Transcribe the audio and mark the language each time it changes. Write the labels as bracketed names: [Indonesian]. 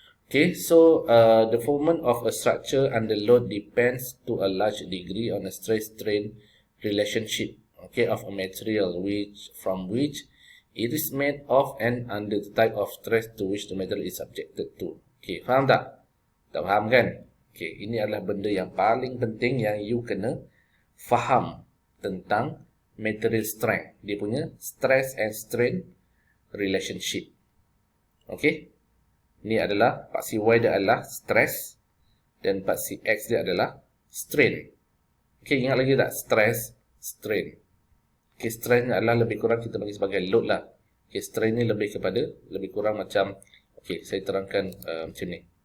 [English] Okay, so the formation of a structure under load depends to a large degree on a stress-strain relationship, okay, of a material from which it is made of and under the type of stress to which the material is subjected to. [Malay] Okay, faham tak? Tak faham kan? Okay, ini adalah benda yang paling penting yang you kena faham tentang material strength. Dia punya stress and strain relationship. [English] Okay? [Malay] Ini adalah paksi Y dia adalah stress dan paksi X dia adalah strain. Okey, ingat lagi tak? Stress, strain. Okey, strain adalah lebih kurang kita bagi sebagai load lah. Okey, strain ni lebih kurang macam, okey, saya terangkan macam ni.